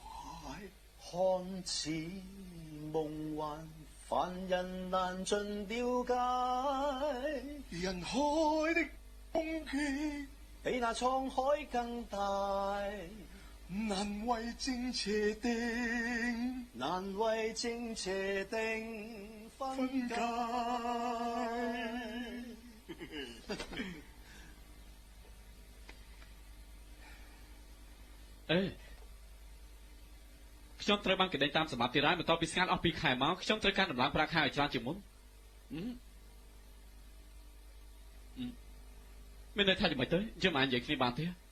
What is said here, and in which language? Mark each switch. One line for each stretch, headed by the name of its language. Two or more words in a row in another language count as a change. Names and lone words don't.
Chinese: 看似夢幻，凡人難盡了解。人海的風景，比那滄海更大，難為正邪定，難為正邪定分解。
Khmer: ខ្ញុំត្រូវបានគេដេញតាមសម្បត្តិទីរ៉ាយបន្ទាប់ពីស្ងាត់អស់2ខែមកខ្ញុំត្រូវការដំឡើងប្រាក់ខែឲ្យច្រើនជាងមុនមានន័យថាយ៉ាងម៉េចទៅយើងមិនអាចនិយាយគ្នាបានទេ